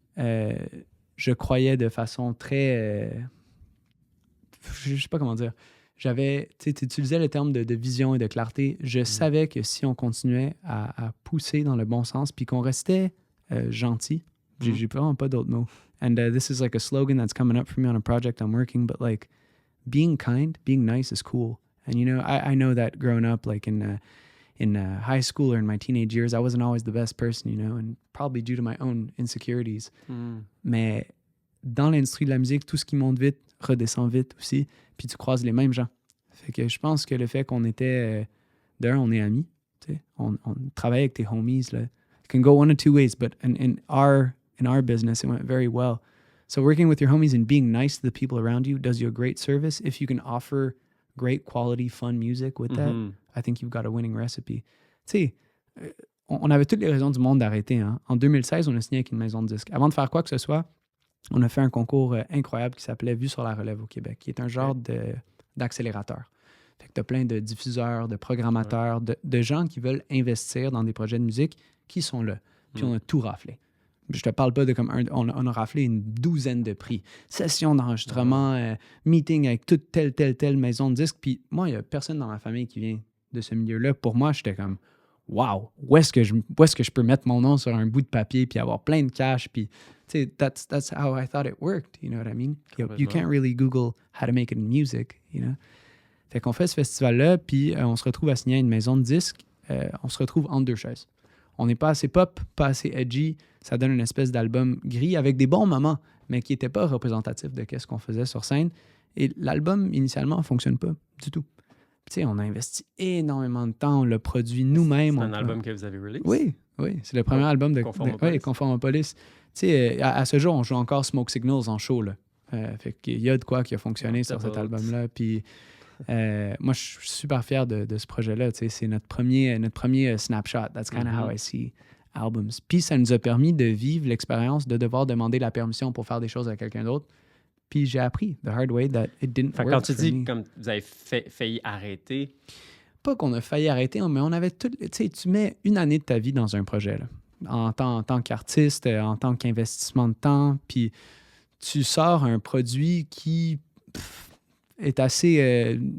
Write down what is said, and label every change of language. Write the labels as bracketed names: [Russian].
[French] Je croyais de façon très... je sais pas comment dire. Tu utilisais le terme de vision et de clarté. Je savais que si on continuait à pousser dans le bon sens, puis qu'on restait gentil, j'ai vraiment pas d'autres mots. [English] And this is like a slogan that's coming up for me on a project I'm working, but like being kind, being nice is cool. And you know, I know that growing up, like in high school or in my teenage years, I wasn't always the best person, you know, and probably due to my own insecurities. [French] Mais dans l'industrie de la musique, tout ce qui monte vite redescend vite aussi, puis tu croises les mêmes gens. Fait que je pense que le fait qu'on était... d'un, on est amis, tu sais, on travaille avec tes homies, là. [English] It can go one of two ways, but in our business, it went very well. So working with your homies and being nice to the people around you does you a great service. If you can offer great quality, fun music with that, I think you've got a winning recipe. [French] Tu sais, on avait toutes les raisons du monde d'arrêter. Hein? En 2016, on a signé avec une maison de disques. Avant de faire quoi que ce soit, on a fait un concours incroyable qui s'appelait Vue sur la relève au Québec, qui est un genre d'accélérateur. Fait que tu as plein de diffuseurs, de programmateurs, de gens qui veulent investir dans des projets de musique qui sont là. Puis on a tout raflé. Je te parle pas de comme on a raflé une douzaine de prix. Session d'enregistrement, meeting avec toute telle maison de disques. Puis moi, il n'y a personne dans ma famille qui vient de ce milieu-là. Pour moi, j'étais comme, wow, où est-ce que je peux mettre mon nom sur un bout de papier puis avoir plein de cash? Puis, tu sais, [English] that's how I thought it worked. You know what I mean? You can't really Google how to make it in music, you know? [French] Fait qu'on fait ce festival-là, puis on se retrouve à signer à une maison de disques. On se retrouve entre deux chaises. On n'est pas assez pop, pas assez edgy. Ça donne une espèce d'album gris avec des bons moments, mais qui n'était pas représentatif de ce qu'on faisait sur scène. Et l'album, initialement, ne fonctionne pas du tout. Tu sais, on a investi énormément de temps, on l'a produit nous-mêmes. C'est un album que vous avez release? Oui, c'est le premier album de Conformopolis. Tu sais, à ce jour, on joue encore Smoke Signals en show, là. Fait qu'il y a de quoi qui a fonctionné sur cet album-là. Puis moi, je suis super fier de ce projet-là. Tu sais, c'est notre premier snapshot. [English] That's kind of how I see albums. [French] Puis ça nous a permis de vivre l'expérience de devoir demander la permission pour faire des choses à quelqu'un d'autre. Puis j'ai appris [English] the hard way that it didn't work. [French] Quand tu dis me. Comme vous avez failli arrêter... Pas qu'on a failli arrêter, mais on avait tout... Tu sais, tu mets une année de ta vie dans un projet, là, en tant qu'artiste, en tant qu'investissement de temps, puis tu sors un produit qui est assez...